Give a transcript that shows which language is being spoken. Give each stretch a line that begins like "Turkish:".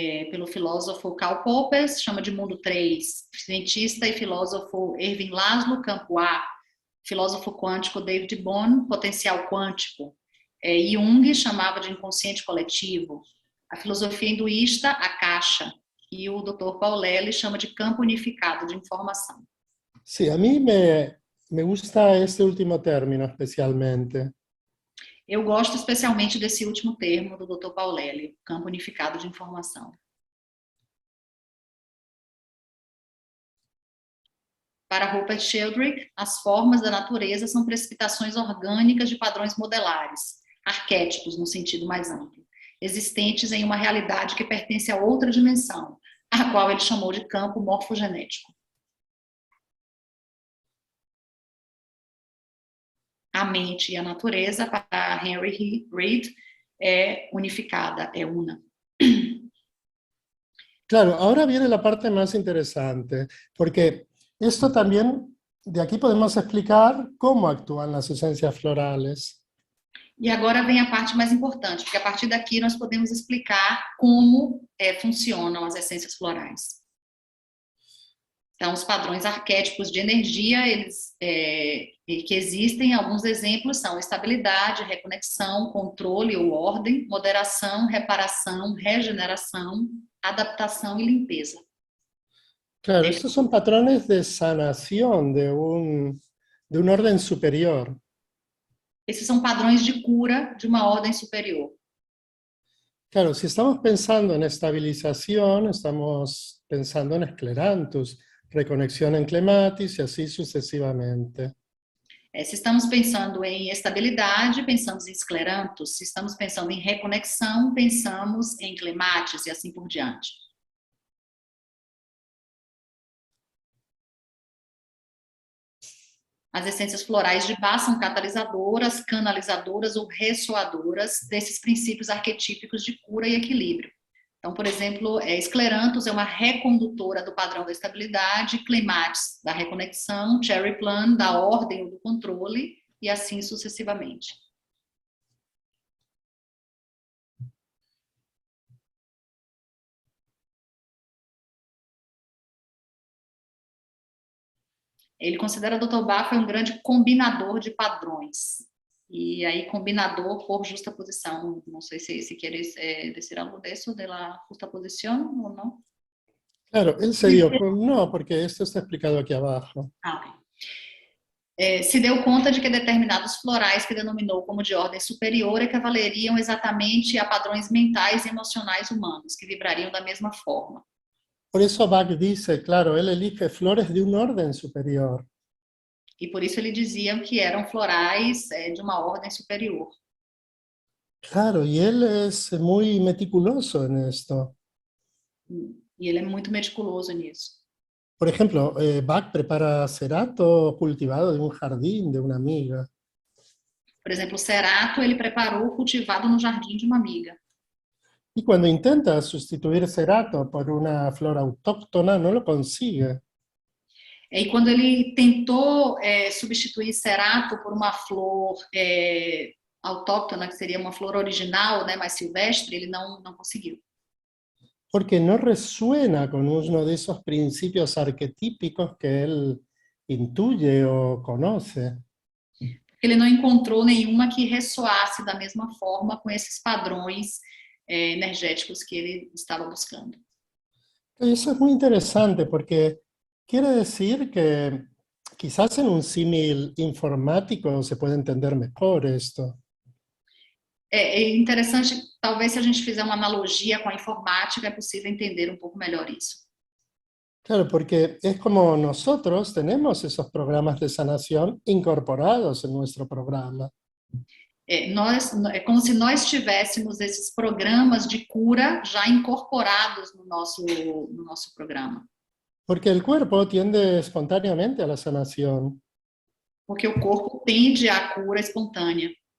Portuguese: Pelo filósofo Karl Popper, chama de mundo 3, cientista e filósofo Erwin Laszlo, campo A, filósofo quântico David Bohm, potencial quântico. Jung chamava de inconsciente coletivo. A filosofia hinduísta, a caixa. E o Dr. Paulelli chama de campo unificado de informação.
Spanish: Sí, a mí me gusta este último término especialmente.
Portuguese: Eu gosto especialmente desse último termo do Dr. Paulelli, campo unificado de informação. Para Rupert Sheldrake, as formas da natureza são precipitações orgânicas de padrões modelares, arquétipos no sentido mais amplo, existentes em uma realidade que pertence a outra dimensão, a qual ele chamou de campo morfogenético. A mente e a natureza, para Henry Reid, é unificada, é una.
Spanish: Claro, ahora viene la parte más interesante, porque esto también, de aquí podemos explicar cómo actúan las esencias florales.
Portuguese: E agora vem a parte mais importante, porque a partir daqui nós podemos explicar como funcionam as essências florais. Então, os padrões arquétipos de energia, eles que existem, alguns exemplos são estabilidade, reconexão, controle ou ordem, moderação, reparação, regeneração, adaptação e limpeza.
Spanish: Claro, estos son patrones de sanación de un orden superior.
Portuguese: Esses são padrões de cura de uma ordem superior.
Spanish: Claro, si estamos pensando en estabilización, estamos pensando en esclerantus, reconexión en clematis y así sucesivamente.
Portuguese: Se estamos pensando em estabilidade, pensamos em esclerantus. Se estamos pensando em reconexão, pensamos em clematis e assim por diante. As essências florais de Bach são catalisadoras, canalizadoras ou ressoadoras desses princípios arquetípicos de cura e equilíbrio. Então, por exemplo, esclerantus é uma recondutora do padrão da estabilidade, clematis da reconexão, cherry plum da ordem ou do controle e assim sucessivamente. Ele considera o Dr. Bach foi um grande combinador de padrões. E aí, combinador por justaposição. Não sei se
Spanish: queres decir algo de eso, de la justaposición o no. Claro, él se dio, no, porque esto está explicado aquí abajo.
Portuguese: Ok. Se deu conta de que determinados florais que denominou como de ordem superior equivaleriam exatamente a padrões mentais e emocionais humanos, que vibrariam da mesma forma.
Spanish: Por eso Bach dice, claro, él elige flores de un orden superior.
Portuguese: E por isso ele dizia que eram florais de uma ordem superior.
Spanish: Claro, y él es muy meticuloso en esto.
Portuguese: E ele é muito meticuloso nisso.
Spanish: Por ejemplo, Bach prepara cerato cultivado de un jardín de una amiga.
Portuguese: Por exemplo, o cerato ele preparou cultivado no jardim de uma amiga.
Spanish: Y cuando intenta sustituir cerato por una flor autóctona, no lo consigue.
Portuguese: E quando ele tentou substituir cerato por uma flor autóctona, que seria uma flor original, né, mais silvestre, ele não conseguiu.
Spanish: Porque no resuena con uno de esos principios arquetípicos que él intuye o conoce.
Portuguese: Ele não encontrou nenhuma que ressoasse da mesma forma com esses padrões energéticos que ele estava buscando.
Spanish: Eso es muy interesante porque quiere decir que quizás en un símil informático se puede entender mejor esto.
Portuguese: É interessante, talvez se a gente fizer uma analogia com a informática, é possível entender um pouco melhor isso.
Spanish: Claro, porque es como nosotros tenemos esos programas de sanación incorporados en nuestro programa.
Portuguese: É como se nós tivéssemos esses programas de cura já incorporados no nosso programa.
Spanish: Porque el cuerpo tiende espontáneamente a la sanación.
Portuguese: Porque o corpo tende à cura espontânea.